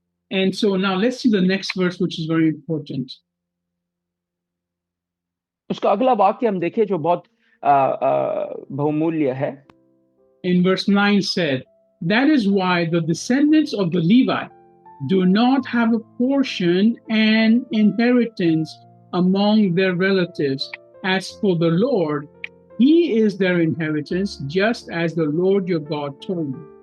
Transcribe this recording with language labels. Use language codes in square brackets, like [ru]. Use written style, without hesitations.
[en] And so now let's see the next verse, which is very important. [hi] उसका अगला वाक्य हम देखें जो बहुत बहुमूल्य है। [en] In verse 9 said, that is why the descendants of the Levi do not have a portion and inheritance among their relatives. As for the Lord, he is their inheritance, just as the Lord your God told me.